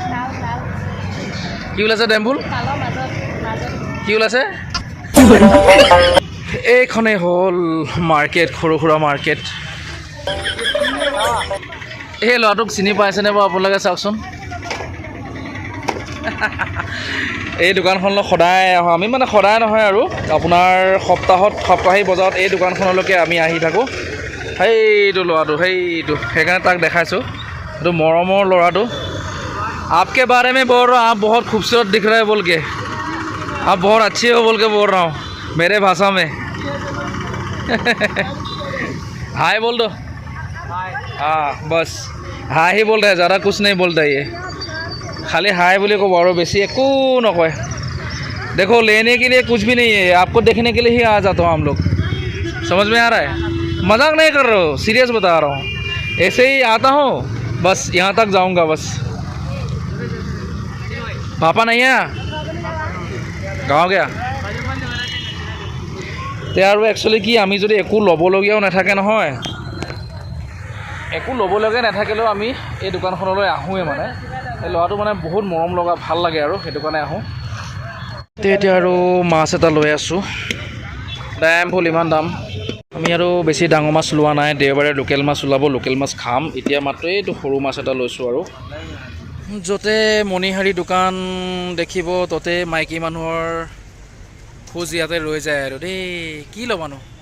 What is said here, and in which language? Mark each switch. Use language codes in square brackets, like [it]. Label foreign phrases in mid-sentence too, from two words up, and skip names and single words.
[as] ডেম্বুল কি ওলাইছে এইখনেই হ'ল মাৰ্কেট সৰু সুৰা মাৰ্কেট এই ল'ৰাটোক চিনি পাইছেনে বাৰু আপোনালোকে চাওকচোন এই দোকানখনলৈ সদায় আহোঁ আমি মানে সদায় নহয় আৰু আপোনাৰ সপ্তাহিক বজাৰত এই দোকানখনলৈকে আমি আহি থাকোঁ সেইটো ল'ৰাটো সেইকাৰণে তাক দেখাইছোঁ এইটো মৰমৰ ল'ৰাটো [hi] आपके बारे में बोल रहा हूँ आप बहुत खूबसूरत दिख रहे हैं बोल के आप बहुत अच्छे हो बोल के बोल रहा हूँ मेरे भाषा में हाय बोल दो हाँ बस हाय ही बोल रहे हैं ज़्यादा कुछ नहीं बोलता ये खाली हाय बोले को और [as] বেছি একো নকয় [hi] देखो लेने के लिए कुछ भी नहीं है आपको देखने के लिए ही आ जाता हूँ हम लोग समझ में आ रहा है मजाक नहीं कर रहा हूँ सीरियस बता रहा हूँ ऐसे ही आता हूँ बस यहाँ तक जाऊँगा बस पापा नहीं है गाँव गया ते [as] আৰু একচুৱেলি কি আমি যদি একো ল'বলগীয়াও নাথাকে নহয় একো ল'বলগীয়া নাথাকিলেও আমি এই দোকানখনলৈ আহোঁৱে মানে এই ল'ৰাটো মানে বহুত মৰম লগা ভাল লাগে আৰু সেইটো কাৰণে আহোঁ এতিয়া আৰু মাছ এটা লৈ আছোঁ দাম ফুল ইমান দাম আমি আৰু বেছি ডাঙৰ মাছ লোৱা নাই দেওবাৰে লোকেল মাছ ওলাব লোকেল মাছ খাম এতিয়া মাত্ৰ এইটো সৰু মাছ এটা লৈছোঁ আৰু য'তে মণিহাৰী দোকান দেখিব ত'তে মাইকী মানুহৰ খোজ ইয়াতে ৰৈ যায় আৰু দেই কি ল'বানো